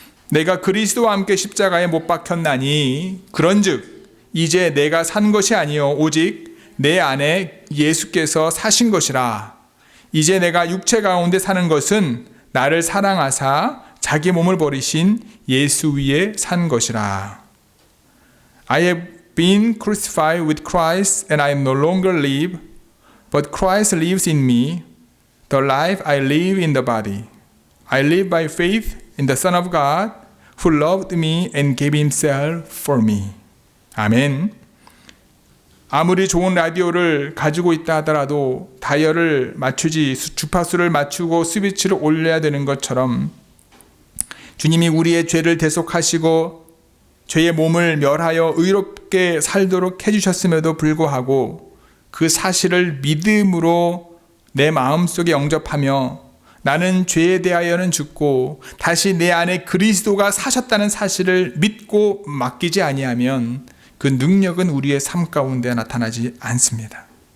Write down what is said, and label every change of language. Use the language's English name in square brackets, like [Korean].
[Korean] 내가 그리스도와 함께 십자가에 못 박혔나니 그런즉 이제 내가 산 것이 아니요 오직 내 안에 예수께서 사신 것이라. 이제 내가 육체 가운데 사는 것은 나를 사랑하사 자기 몸을 버리신 예수 위에 산 것이라. [English] I have been crucified with Christ and I no longer live, but Christ lives in me. The life I live in the body, I live by faith in the Son of God who loved me and gave himself for me. [Korean] 아멘. 아무리 좋은 라디오를 가지고 있다 하더라도 다이얼을 맞추지 주파수를 맞추고 스위치를 올려야 되는 것처럼 주님이 우리의 죄를 대속하시고 죄의 몸을 멸하여 의롭게 살도록 해주셨음에도 불구하고 그 사실을 믿음으로 내 마음속에 영접하며 나는 죄에 대하여는 죽고 다시 내 안에 그리스도가 사셨다는 사실을 믿고 맡기지 아니하면 그 능력은 우리의 삶 가운데 나타나지 않습니다.